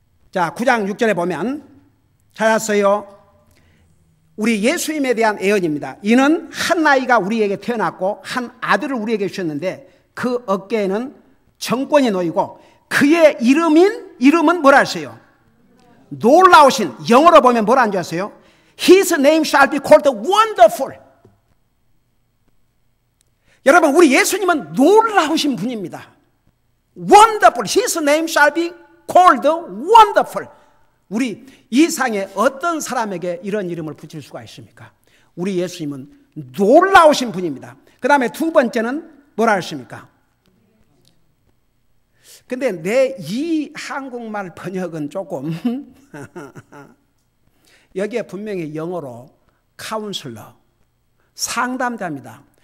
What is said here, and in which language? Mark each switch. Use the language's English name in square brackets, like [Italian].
[Korean] 자, 9장 6절에 보면 찾았어요. 우리 예수님에 대한 예언입니다. 이는 한 아이가 우리에게 태어났고 한 아들을 우리에게 주셨는데 그 어깨에는 정권이 놓이고 그의 이름은 뭐라 하세요? 놀라우신, 영어로 보면 뭐라 한 줄 아세요? [English] His name shall be called wonderful. [Korean] 여러분 우리 예수님은 놀라우신 분입니다. [English] Wonderful. His name shall be called wonderful. [Korean] 우리 이 상에 어떤 사람에게 이런 이름을 붙일 수가 있습니까? 우리 예수님은 놀라우신 분입니다. 그 다음에 두 번째는 뭐라 하십니까? 근데 내 이 한국말 번역은 조금 여기에 분명히 영어로 카운슬러, 상담자입니다.